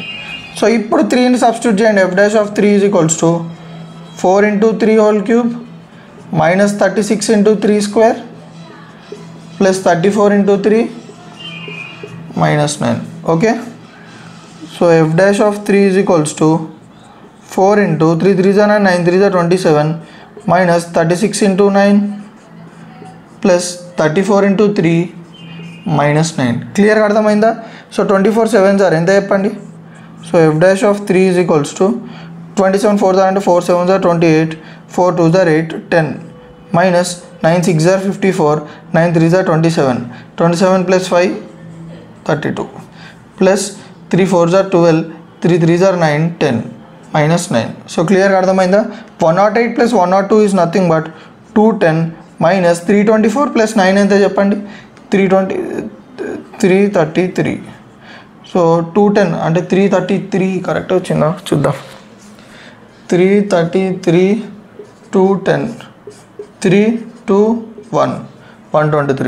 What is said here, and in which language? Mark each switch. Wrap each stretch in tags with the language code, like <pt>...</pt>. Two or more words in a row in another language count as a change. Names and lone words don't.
<te>సో ఇప్పుడు 3ని సబ్స్టిట్యూట్ చేయండి. f'(3) = 4 × 3³ minus 36 × 3² plus 34 × 3 minus 9.</te> <en>Okay, so f'(3) = 4 × 3 3s are 9 3s are 27 minus 36 × 9 plus 34 × 3 minus 9.</en> <te>క్లియర్గా అర్థమైందా? సో 24</te> <en>7s are</en> <te>ఎంత చెప్పండి.</te> <en>సో f'(3) = 27 4s are 4 7s are 28 4 2s are 8 10 minus 9 6s are 54 9 3s are 27 27 plus 5 32 plus 3 4s are 12 3 3s are 9 10 minus 9. So clear</en> <te>గా అర్థమైందా?</te> <en>108 plus 102 is nothing but 210 minus 324 plus 9</en> <te>ఎంత చెప్పండి,</te> <en>333.</en> <te>సో 210 అంటే 333 కరెక్ట్ వచ్చిందా చూద్దాం. 333 210 3 2 1 123.</te>